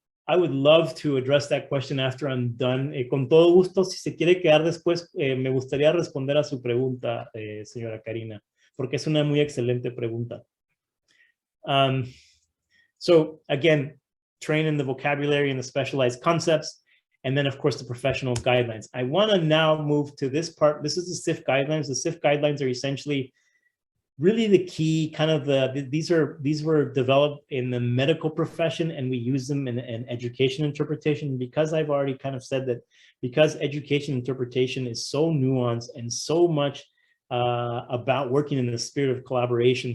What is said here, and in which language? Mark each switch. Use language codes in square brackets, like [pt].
[en] I would love to address that question after I'm done. [es] Con todo gusto, si se quiere quedar después, me gustaría responder a su pregunta, señora Karina, porque es una muy excelente pregunta. [en] So again, train in the vocabulary and the specialized concepts, and then of course the professional guidelines. I want to now move to this part. This is the SIF guidelines. The SIF guidelines are essentially really the key, kind of these were developed in the medical profession, and we use them in education interpretation, because I've already kind of said that, because education interpretation is so nuanced and so much about working in the spirit of collaboration.